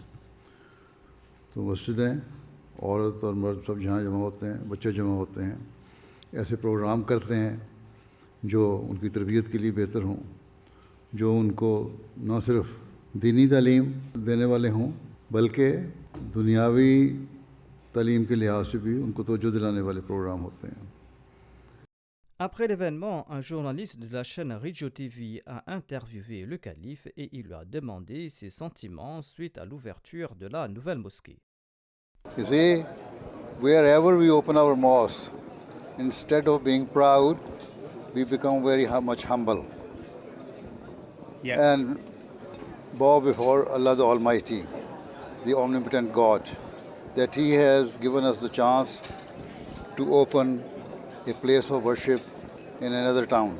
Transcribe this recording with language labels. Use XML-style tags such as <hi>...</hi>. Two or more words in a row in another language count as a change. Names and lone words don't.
<ur>تو مسجدیں عورت اور مرد سب جہاں جمع ہوتے ہیں، بچے جمع ہوتے ہیں، ایسے پروگرام کرتے ہیں جو ان کی تربیت کے لیے بہتر ہوں، جو ان کو نہ صرف دینی تعلیم دینے والے ہوں بلکہ دنیاوی تعلیم کے لحاظ سے بھی ان کو توجہ دلانے والے پروگرام ہوتے ہیں.</ur> <fr>Après l'événement, un journaliste de la chaîne Radio TV a interviewé le calife et il lui a demandé ses sentiments suite à l'ouverture de la nouvelle mosquée.</fr> <en>You see, wherever we open our mosque, instead of being proud, we become very much humble. And bow before Allah the Almighty, the omnipotent God, that He has given us the chance to open a place of worship in another town.</en>